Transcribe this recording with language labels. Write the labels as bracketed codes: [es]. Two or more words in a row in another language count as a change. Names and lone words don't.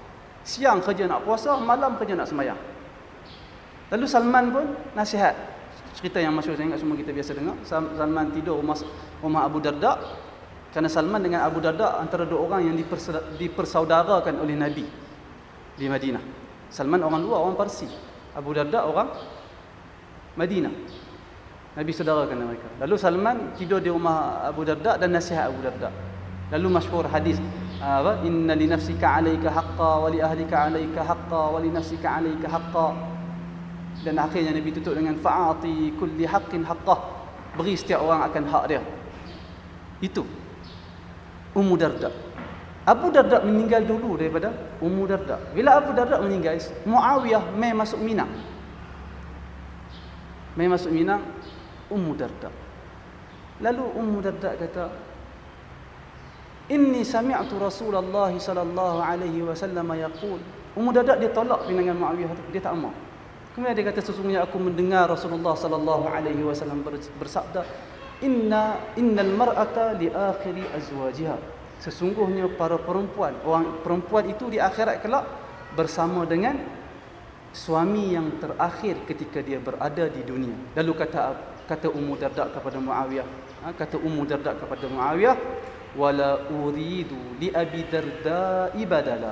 [ms] Siang kerja nak puasa, malam kerja nak sembahyang. Lalu Salman pun nasihat, Cerita yang masyhur saya ingat semua kita biasa dengar. Salman tidur rumah Abu Darda. Kerana Salman dengan Abu Darda antara dua orang yang dipersaudarakan oleh Nabi di Madinah. Salman orang luar, orang Parsi. Abu Darda orang Madinah. Nabi saudarakan mereka. Lalu Salman tidur di rumah Abu Darda dan nasihat Abu Darda. Lalu masyhur hadis, [ar] إن لنفسك عليك حقا ولأهلك عليك حقا ولنفسك عليك حقا. [ms] Dan akhirnya Nabi tutup dengan [ar] فأعط كل حق حقه. [ms] Beri setiap orang akan hak dia. Itu Ummu Darda. Abu Darda meninggal dulu daripada Ummu Darda. Bila Abu Darda meninggal, Muawiyah mai masuk Mina. Mai masuk Mina Ummu Darda. Lalu Ummu Darda kata, [ar] "إني سمعت رسول الله صلى الله عليه وسلم يقول." [ms] Ummu Darda dia tolak pinangan Muawiyah tu, dia tak mau. Kemudian dia kata, "Sesungguhnya aku mendengar Rasulullah [ar] صلى الله عليه وسلم [ms] bersabda, [ar] إن المرأة لآخر أزواجها." [ms] Sesungguhnya para perempuan, orang perempuan itu di akhirat kelak bersama dengan suami yang terakhir ketika dia berada di dunia. Lalu kata Ummu Darda kepada Muawiyah, [ar] "ولا أريد لأبي الدرداء بدلا."